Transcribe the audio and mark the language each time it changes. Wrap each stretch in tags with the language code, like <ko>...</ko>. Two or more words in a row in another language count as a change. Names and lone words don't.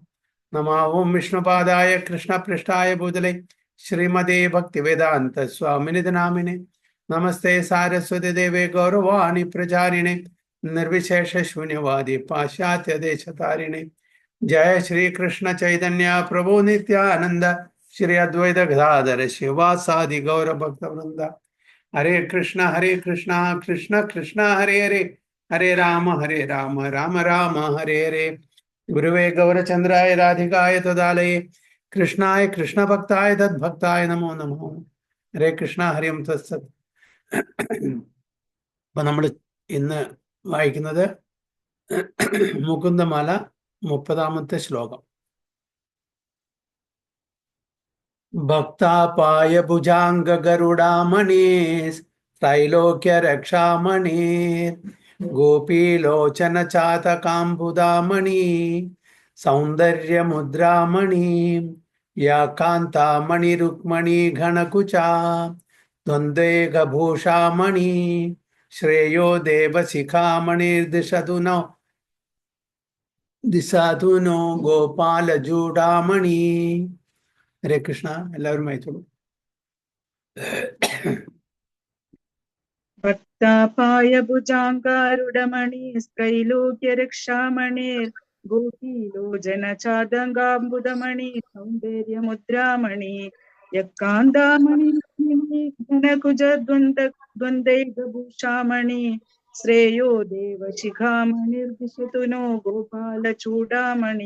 <sa>नमः ओं विष्णुपादाय कृष्णपृष्ठाय भूतले श्रीमते भक्तिवेदांत स्वामिनिधि नामिने नमस्ते सारस्वती देवे गौरवाणी प्रचारिणे निर्विशेष शून्यवादी पाश्चात्य देशतारिणे जय श्री कृष्ण चैतन्य प्रभु नित्यानंद श्री अद्वैत गदाधर शिवासादि गौर भक्त वृंदा हरे कृष्ण कृष्ण कृष्ण हरे हरे हरे राम राम राम हरे हरे गुरुवे गौरचंद्राय राधिकाय तदालये कृष्णाय कृष्ण भक्ताय तद्भक्ताय नमो नमो ഹരേ കൃഷ്ണ ഹരിം തത്സത്.</sa> <ml>അപ്പൊ നമ്മൾ ഇന്ന് വായിക്കുന്നത് മുകുന്ദമാല 30-ാമത്തെ ശ്ലോകം.</ml> <sa>ഭക്താപായ ഭുജാംഗ ഗരുഡാമണി ത്രൈലോക്യ രക്ഷാമണി ഗോപീലോചന ചാതകാംബുദാമണി സൗന്ദര്യമുദ്രാമണി या कांतामणि रुक्मणी घनकुचा द्वन्द्वैकभूषामणि श्रेयो देवशिखामणिर्दिशतु नो गोपालजूडामणि. हरे कृष्ण.</sa> <ml>എല്ലാവരും വായിച്ചോളൂ.</ml> <sa>ഭക്താപായ ഭുജാങ്കാരുഡമണി സ്ത്രൈലോക്യ രക്ഷാമണേർ ഗോപീലോചന ചാതങ്കാംബുദമണി സൗന്ദര്യമുദ്രാമണി യക്കാന്താമണി ഘനകുജ ദ്വന്ദ്വൈകഭൂഷാമണി ശ്രേയോ ദേവശിഖാമണിർദിശതു നോ ഗോപാലചൂഡാമണി.</sa>